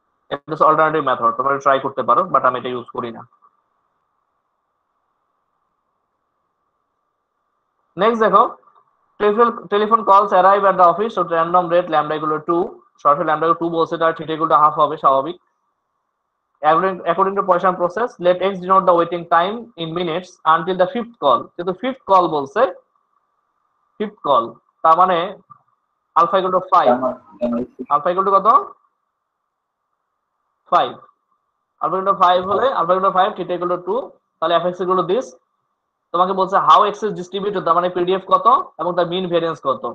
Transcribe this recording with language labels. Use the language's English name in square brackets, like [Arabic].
[Bangla] এটা হচ্ছে alternative method, তোমরা ট্রাই করতে পারো, বাট আমি এটা ইউজ করি না। [English] next দেখো, telephone calls arrive at the office with random rate lambda equal to 2, [Bangla] সরাসরি ল্যামডা 2 বলছে, তার থিটা ইকুয়াল টু হাফ হবে স্বাভাবিক। [English] According to Poisson process, let x denote the waiting time in minutes until the fifth call. [Bangla] কিন্তু fifth call বলছে, fifth call, তার মানে alpha equal to 5, alpha equal to কত, 5, alpha equal to 5 হলে alpha equal to 5 theta equal to 2, তাহলে fx equal to this. তোমাকে বলছে [English] how x is distributed, [Bangla] তার মানে পিডিএফ কত এবং তার মিন ভেরিয়েন্স কত।